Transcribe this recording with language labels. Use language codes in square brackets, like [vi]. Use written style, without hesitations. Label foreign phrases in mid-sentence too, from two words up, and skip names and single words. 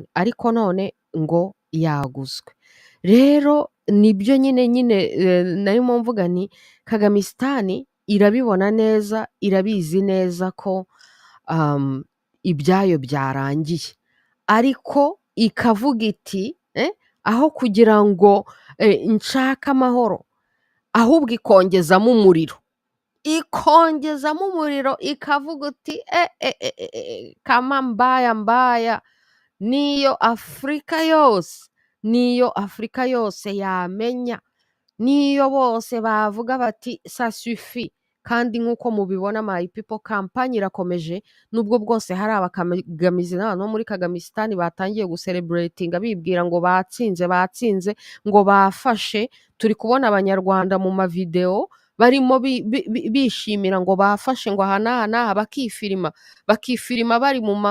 [rw] ariko none ngo yaguzwe rero nibyo nyine nayo mvuga ni Kagamistan irabibona neza irabizi neza ko ibyayo byarangiye ariko ikavuga iti aho kugira ngo nshaka amahoro ahubwo ikongezamo umuriro ikavuga uti [sw] kama mbaya [rw] niyo Afurika yose yamenya niyo bose bavuga bati [fr] ça suffit [rw] kandi nk'uko mubibona [en] my people [rw] kampanye irakomeje nubwo bwose hari abakagamizi n'abantu bo muri Kagamistan batangiye gucelebratinga bibwira ngo batsinze ngo bafashe turi kubona abanyarwanda mu mavideo barimo bishimira ngo bafashe ngo aha bakifirima bari